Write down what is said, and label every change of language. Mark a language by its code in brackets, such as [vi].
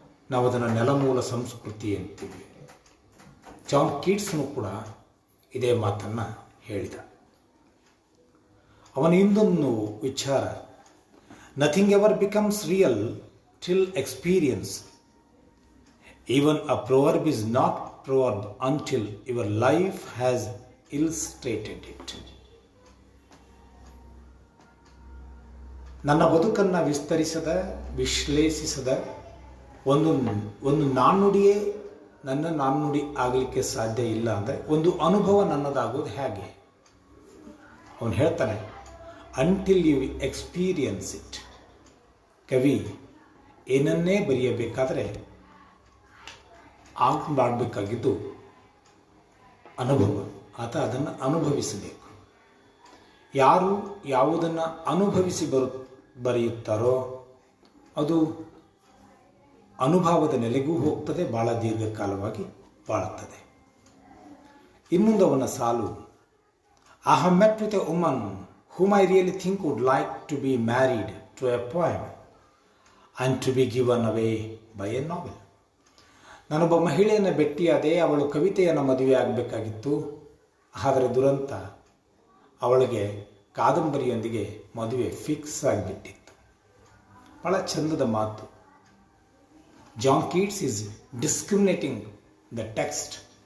[kn] ನಾವು ಅದನ್ನು ನೆಲಮೂಲ ಸಂಸ್ಕೃತಿ ಅಂತೀವಿ. ಜಾನ್ ಕೀಟ್ಸ್ನು ಕೂಡ ಇದೇ ಮಾತನ್ನು ಹೇಳಿದ. ಅವನ ಇನ್ನೊಂದು ವಿಚಾರ, [en] Nothing ever becomes real till experience. Even a proverb is not proverb until your life has illustrated it. [kn] ನನ್ನ ಬದುಕನ್ನು ವಿಸ್ತರಿಸದ, ವಿಶ್ಲೇಷಿಸದ ಒಂದು ನಾಣ್ಣುಡಿಯೇ ನನ್ನ ನಾಣ್ಣುಡಿ ಆಗಲಿಕ್ಕೆ ಸಾಧ್ಯ ಇಲ್ಲ. ಅಂದರೆ ಒಂದು ಅನುಭವ ನನ್ನದಾಗೋದು ಹೇಗೆ? ಅವನು ಹೇಳ್ತಾನೆ, [en] Until you experience it. [kn] ಕವಿ ಏನನ್ನೇ ಬರೆಯಬೇಕಾದರೆ ಮಾಡಬೇಕಾಗಿದ್ದು ಅನುಭವ. ಆತ ಅದನ್ನು ಅನುಭವಿಸಬೇಕು. ಯಾರು ಯಾವುದನ್ನು ಅನುಭವಿಸಿ ಬರೆಯುತ್ತಾರೋ ಅದು ಅನುಭವದ ನೆಲೆಗೂ ಹೋಗ್ತದೆ, ಭಾಳ ದೀರ್ಘಕಾಲವಾಗಿ ಬಾಳುತ್ತದೆ. ಇನ್ನೊಂದು ಅವನ ಸಾಲು, [en] I have met with a woman whom I really think would like to be married to a poem and to be given away by a novel. [kn] ನಾನೊಬ್ಬ ಮಹಿಳೆಯನ್ನು ಭೇಟಿಯಾದೆ, ಅವಳು ಕವಿತೆಯನ್ನು ಮದುವೆ ಆಗಬೇಕಾಗಿತ್ತು. ಆದರೆ ದುರಂತ, ಅವಳಿಗೆ ಕಾದಂಬರಿಯೊಂದಿಗೆ ಮದುವೆ ಫಿಕ್ಸ್ ಆಗಿಬಿಟ್ಟಿತ್ತು. ಭಾಳ ಚಂದದ ಮಾತು. [en] John Keats is discriminating the text.